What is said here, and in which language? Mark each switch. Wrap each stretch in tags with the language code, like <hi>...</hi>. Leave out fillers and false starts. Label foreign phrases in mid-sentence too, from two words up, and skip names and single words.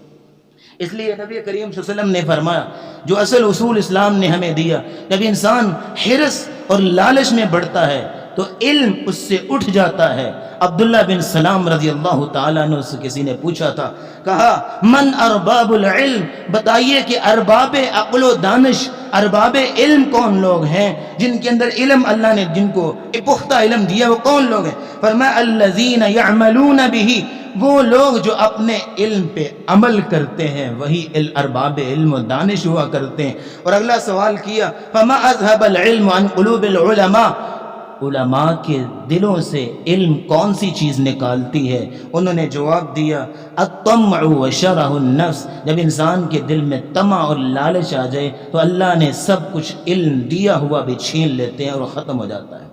<ur>اس لیے نبی کریم صلی اللہ علیہ وسلم نے فرمایا، جو اصل اصول اسلام نے ہمیں دیا، جب انسان حرص اور لالچ میں بڑھتا ہے تو علم اس سے اٹھ جاتا ہے۔ عبداللہ بن سلام رضی اللہ تعالیٰ عنہ سے کسی نے پوچھا تھا، کہا</ur> <ar>من ارباب العلم،</ar> <ur>بتائیے کہ ارباب عقل و دانش، ارباب علم کون لوگ ہیں، جن کے اندر علم اللہ نے جن کو پختہ علم دیا، وہ کون لوگ ہیں؟ فرمایا</ur> <ar>الذین یعملون بہ،</ar> <ur>وہ لوگ جو اپنے علم پہ عمل کرتے ہیں، وہی ارباب علم و دانش ہوا کرتے ہیں۔ اور اگلا سوال کیا،</ur> <ar>فما اذهب العلم عن قلوب العلماء،</ar> <ur>علماء کے دلوں سے علم کون سی چیز نکالتی ہے؟ انہوں نے جواب دیا</ur> <ar>الطمع وشرہ النفس،</ar> <ur>جب انسان کے دل میں طمع اور لالچ آ جائے تو اللہ نے سب کچھ علم دیا ہوا بھی چھین لیتے ہیں اور ختم ہو جاتا ہے۔</ur>